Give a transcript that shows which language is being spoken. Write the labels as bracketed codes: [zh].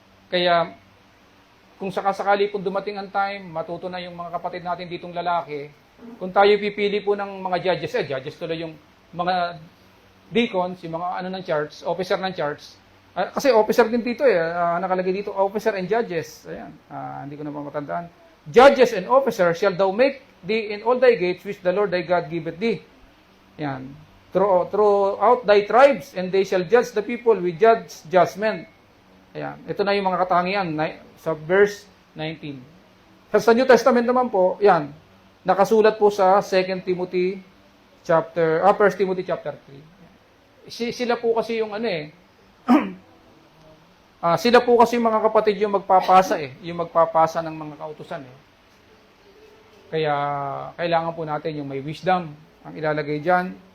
[tl] Kaya, kung sakasakali po dumating ang time, matuto na yung mga kapatid natin ditong lalaki, kung tayo pipili po ng mga judges tuloy yung mga deacons, yung mga ng church, officer ng church, kasi officer din dito nakalagay dito, [en] officer and judges. [tl] Ayan, hindi ko na matandaan. [en] Judges and officers shall thou make thee in all thy gates which the Lord thy God giveth thee. [tl] Ayan. [en] Throughout thy tribes, and they shall judge the people with judgment. [tl] Ayan. Ito na yung mga katangian sa verse 19. Sa New Testament naman po, yan, nakasulat po sa 1 Timothy chapter 3. Sila po kasi yung sila po kasi mga kapatid yung magpapasa ng mga kautusan Kaya kailangan po natin yung may wisdom ang ilalagay diyan.